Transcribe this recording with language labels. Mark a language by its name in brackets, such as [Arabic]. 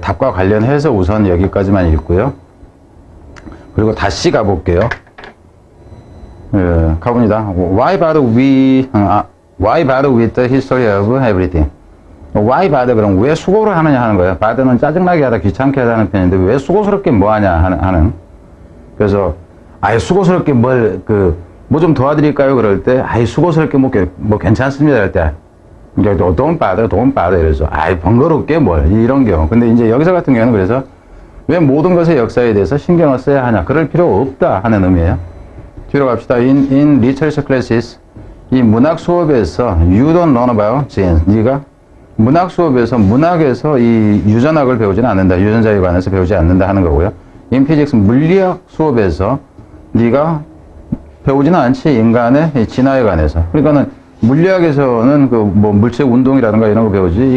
[Korean] 답과 관련해서 우선 여기까지만 읽고요. 그리고 다시 가볼게요. 가봅니다. [English] Why bother with the history of everything? Why bother? [Korean] 그럼 왜 수고를 하느냐 하는 거예요. bother는 짜증나게 하다, 귀찮게 하다는 편인데, 왜 수고스럽게 뭐 하냐 하는. 그래서, 아예 수고스럽게 뭐 좀 도와드릴까요? 그럴 때, 아예 수고스럽게 뭐 괜찮습니다. 할 때, [English] don't bother. [Korean] 이래서, 아예 번거롭게 이런 경우. 근데 이제 여기서 같은 경우는 그래서, 왜 모든 것의 역사에 대해서 신경을 써야 하냐? 그럴 필요 없다 하는 의미예요. 뒤로 갑시다. [English] In literature classes, [Korean] 이 문학 수업에서, [English] you don't learn about genes. [Korean] 네가 문학 수업에서 문학에서 이 유전학을 배우지는 않는다. 유전자에 관해서 배우지 않는다 하는 거고요. [English] In physics [Korean] 물리학 수업에서 네가 배우지는 않지. 인간의 진화에 관해서. 그러니까는 물리학에서는 물체 운동이라든가 이런 거 배우지.